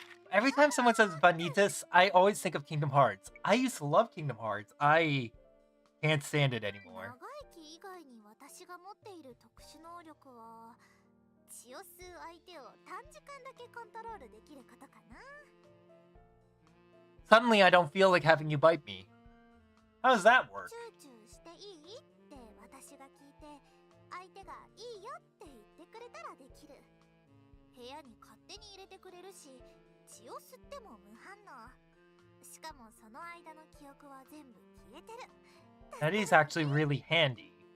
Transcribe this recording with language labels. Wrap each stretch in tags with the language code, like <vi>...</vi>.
<en>Every time someone says Vanitas, I always think of Kingdom Hearts. I used to love Kingdom Hearts. I can't stand it anymore.</en> <ja>長い木以外に私が持っている特殊能力は、血を吸う相手を短時間だけコントロールできることかな。</ja> <en>Suddenly, I don't feel like having you bite me. How does that work?</en> <ja>チューチューしていいって私が聞いて、相手がいいよって言ってくれたらできる。部屋に勝手に入れてくれるし、血を吸っても無反応。しかもその間の記憶は全部消えてる。</ja> <en>That is actually really handy.</en>